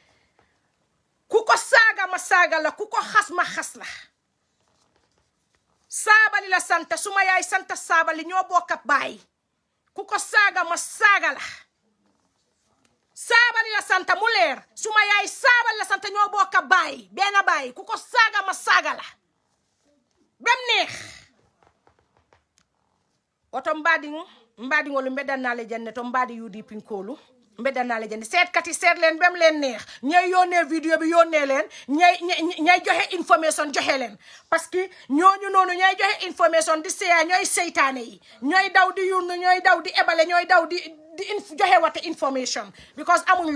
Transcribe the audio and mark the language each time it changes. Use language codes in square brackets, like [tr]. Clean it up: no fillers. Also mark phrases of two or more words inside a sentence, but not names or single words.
[wo] ku ko saaga ma saaga la ku ko xas ma xas la Sabally la sant suma yaay sant Sabally ñoo bokk baay ku ko saaga ma saaga la Sabally la sant mu leer suma yaay Sabally la sant ñoo bokk baay benn baay ku ko saaga ma saaga la bem neex [ff] oto mbaadiŋolu mbeddannale jande to mbaadi UDP nkoolu mbeddannale jande [wo] seetkat yi seet leen bem leen neex ñay yónnee vidéo bi yónnee leen ñay joxe information joxe leen parce que ñooñu noonu ñay joxe information di seeya ñooy seytaane yi ñooy daw di yurnu ñooy daw di ebale ñooy daw di joxe wate information because amuñ